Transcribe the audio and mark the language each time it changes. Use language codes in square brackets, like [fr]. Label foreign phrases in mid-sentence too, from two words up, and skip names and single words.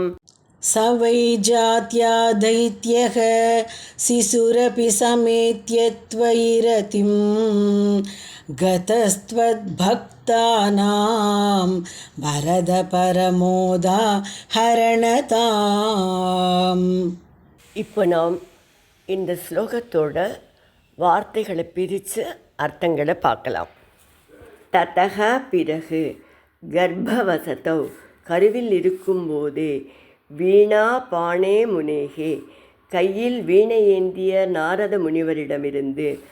[sa] स वै जात्या दैत्यः शिशुरपि समेत्य त्वयिरतिं. गतस्त्वद्भक्तानां वरद परमोदाहरणताम्. [ta] இப்போ நாம் இந்த ஸ்லோகத்தோட வார்த்தைகளை பிரித்து அர்த்தங்களை பார்க்கலாம். ததக பிறகு, கர்ப்பவசதோ கருவில் இருக்கும்போதே, [sa] वीणा पाणे मुनेः [ta] கையில் வீணை ஏந்திய நாரத முனிவரிடமிருந்து,